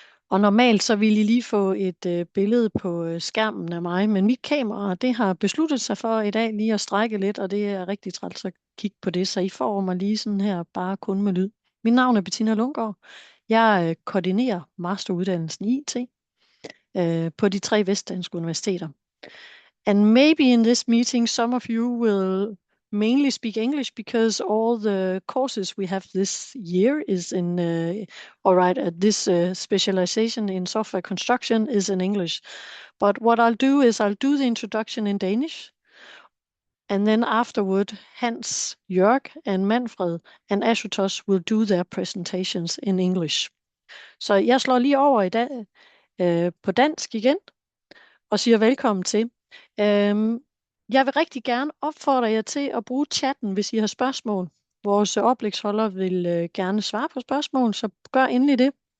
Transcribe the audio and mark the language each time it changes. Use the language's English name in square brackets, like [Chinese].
[Danish] Og normalt så ville I lige få et billede på skærmen af mig, men mit kamera, det har besluttet sig for i dag lige at strække lidt, og det er rigtig træls at kigge på det, så I får mig lige sådan her, bare kun med lyd. Mit navn er Bettina Lundgaard. Jeg koordinerer masteruddannelsen i IT på de 3 vestdanske universiteter. [English] And maybe in this meeting, some of you will mainly speak English because all the courses we have this year is in, this specialization in software construction is in English. But what I'll do is I'll do the introduction in Danish. And then afterward, Hans, Jörg, and Manfred and Ashutosh will do their presentations in English. [Danish] Så jeg slår lige over i dag på dansk igen og siger velkommen til. Jeg vil rigtig gerne opfordre jer til at bruge chatten, hvis I har spørgsmål. Vores oplægsholder vil gerne svare på spørgsmål, så gør endelig det.